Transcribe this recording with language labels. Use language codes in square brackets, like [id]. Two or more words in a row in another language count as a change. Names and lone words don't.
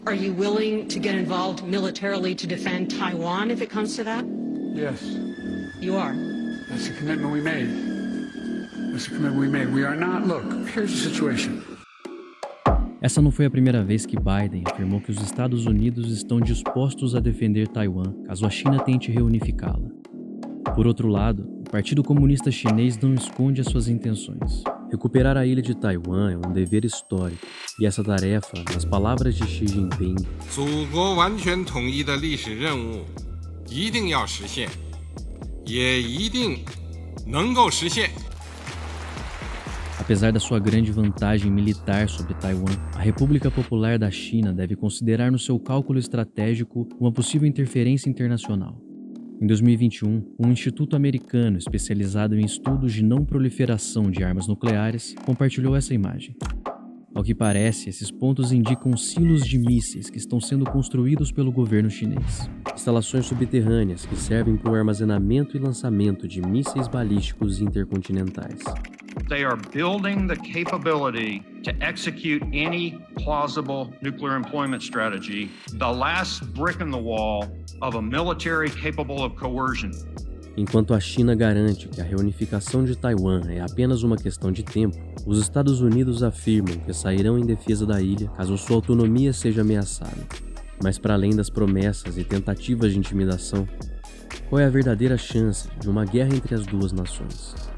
[en] Are you willing to get involved militarily to defend Taiwan if it comes to that? Yes. You are? That's the commitment we made. That's the commitment we made. We are not, look, here's the situation. [pt] Essa não foi a primeira vez que Biden afirmou que os Estados Unidos estão dispostos a defender Taiwan caso a China tente reunificá-la. Por outro lado, o Partido Comunista Chinês não esconde as suas intenções. Recuperar a ilha de Taiwan é um dever histórico, e essa tarefa, nas palavras de Xi Jinping, [zh] 祖国完全统一的历史任务一定要实现，也一定能够实现。 [pt] Apesar da sua grande vantagem militar sobre Taiwan, a República Popular da China deve considerar no seu cálculo estratégico uma possível interferência internacional. Em 2021, um instituto americano especializado em estudos de não proliferação de armas nucleares compartilhou essa imagem. Ao que parece, esses pontos indicam silos de mísseis que estão sendo construídos pelo governo chinês. Instalações subterrâneas que servem para o armazenamento e lançamento de mísseis balísticos intercontinentais. [en] They are building the capability to execute any plausible nuclear employment strategy, the last brick in the wall of a military capable of coercion. [pt] Enquanto a China garante que a reunificação de Taiwan é apenas uma questão de tempo, os Estados Unidos afirmam que sairão em defesa da ilha caso sua autonomia seja ameaçada. Mas para além das promessas e tentativas de intimidação, qual é a verdadeira chance de uma guerra entre as duas nações?